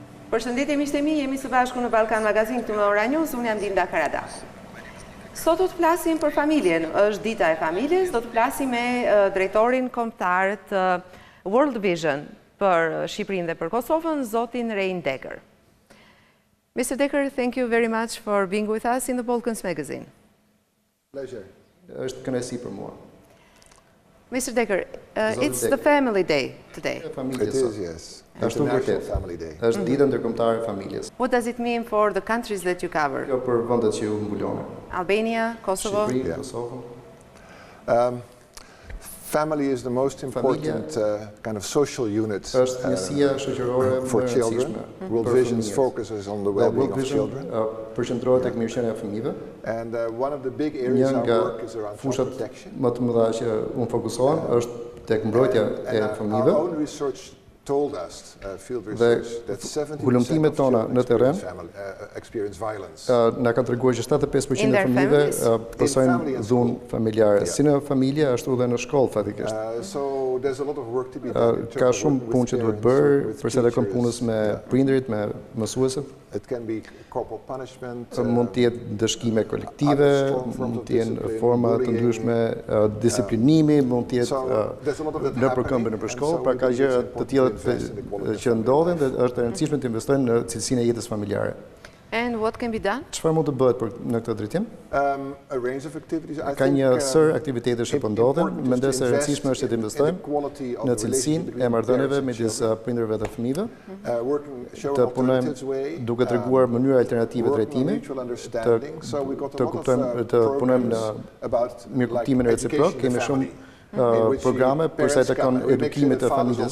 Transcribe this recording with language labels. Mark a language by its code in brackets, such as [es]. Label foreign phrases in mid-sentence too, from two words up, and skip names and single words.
[sq] Përshëndetje miqtë e mi, jemi së bashku në Ballkan Magazine këtu me Ora News, unë jam Dinda Karadaku. Sot do të flasim për familjen, është dita e familjes, do të flasim me drejtorin kombëtar të World Vision për Shqipërinë dhe për Kosovën, zotin Rein Dekker. [en] Mr. Dekker, thank you very much for being with us in the Ballkan Magazine. Pleasure. [sq] Është kënaqësi për mua. [en] Mr. Dekker, it's the family day today. It is, yes. International Family Day. [sq] Është dita ndërkombëtare e familjes. [en] What does it mean for the countries that you cover? [sq] Kjo për vendet që ju mbuloni. [en] Albania, Kosovo? [sq] Shqipëri, Kosovë. [en] Family is the most important kind of social unit [sq] Është njësia shoqërore [en] for [sq] më e [en] children. [sq] rëndësishme [en] World [sq] për [en] Vision [sq] fëmijët. [en] focuses on the well-being World of Vision children. [sq] përqendrohet tek mirëqenia e fëmijëve. [en] And one of the big [sq] Një [en] areas of [sq] nga [en] work is around child [sq] fushat [en] protection. [sq] më të mëdha që unë fokusohem është tek mbrojtja e [en] Our [sq] fëmijëve. [en] own research told us, field [sq] Dhe [en] research, that 70% [sq] hulumtimet [en] of [sq] tona [en] children [sq] në terren [en] experience violence. [sq] Na kanë treguar që 75% [en] In [sq] e [en] their [sq] fëmijëve [en] families? [sq] pasojnë dhunë familjare, si në familje ashtu dhe në shkollë fatikisht. [en] So there's a lot of work to be done. [sq] Ka shumë punë që duhet bërë për sa takon punës me prindërit, me mësuesit. [en] It can be corporal punishment. [sq] Mund të jetë dëshkime kolektive, mund të jenë forma të ndryshme disiplinimi, mund të jetë në përkëmbë në përshkollë, pra ka gjëra të tilla që ndodhin dhe është e rëndësishme të investojnë në cilësinë e jetës familjare. [en] And what can be done? [sq] Çfarë mund të bëhet në këtë drejtim? [en] A range of activities. [sq] Ka një sër aktivitetesh që po ndodhin, mendoj se e rëndësishme është të investojmë në cilësinë e marrëdhënieve midis prindërve dhe fëmijëve, të punojmë duke treguar mënyra alternative drejtimi, të kuptojmë, të punojmë në mirëkuptimin reciprok, kemi shumë programe për sa i takon edukimit të familjes.